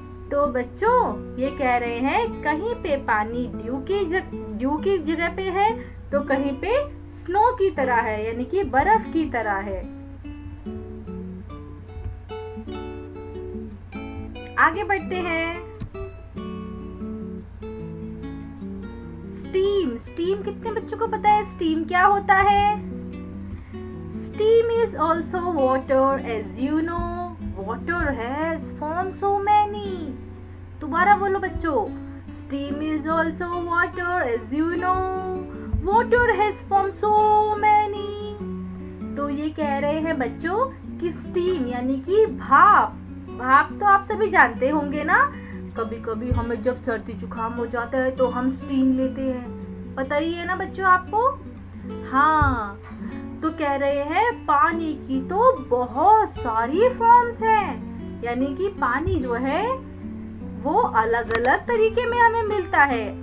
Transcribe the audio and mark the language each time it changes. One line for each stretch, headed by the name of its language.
Hindi: तो बच्चों, ये कह रहे हैं कहीं पे पानी ड्यू की जगह पे है तो कहीं पे स्नो की तरह है, यानी कि बर्फ की तरह है। आगे बढ़ते हैं। स्टीम, स्टीम कितने बच्चों को पता है स्टीम क्या होता है?
English: Steam is also water, as you know. Water has formed so many.
Hindi: दोबारा बोलो बच्चों।
English: Steam is also water, as you know. Water has formed so many.
Hindi: तो ये कह रहे हैं बच्चों कि स्टीम यानी कि भाप, भाप तो आप सभी जानते होंगे ना। कभी कभी हमें जब सर्दी जुकाम हो जाता है तो हम स्टीम लेते हैं, पता ही है ना बच्चों आपको। हाँ, तो कह रहे हैं पानी की तो बहुत सारी फॉर्म्स हैं, यानी कि पानी जो है वो अलग अलग तरीके में हमें मिलता है।